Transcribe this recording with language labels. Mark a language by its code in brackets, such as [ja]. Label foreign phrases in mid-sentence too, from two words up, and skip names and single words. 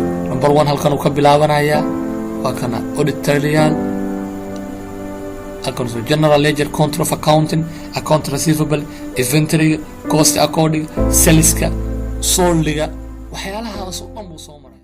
[en] Number 1 [so] halkan uu ka bilaabanayaa waa kana [en] audit trial account general ledger, control of accounting, account receivable, inventory, cost according, [so] saleska, soldiga waxyaalahaas oo dhan buu soo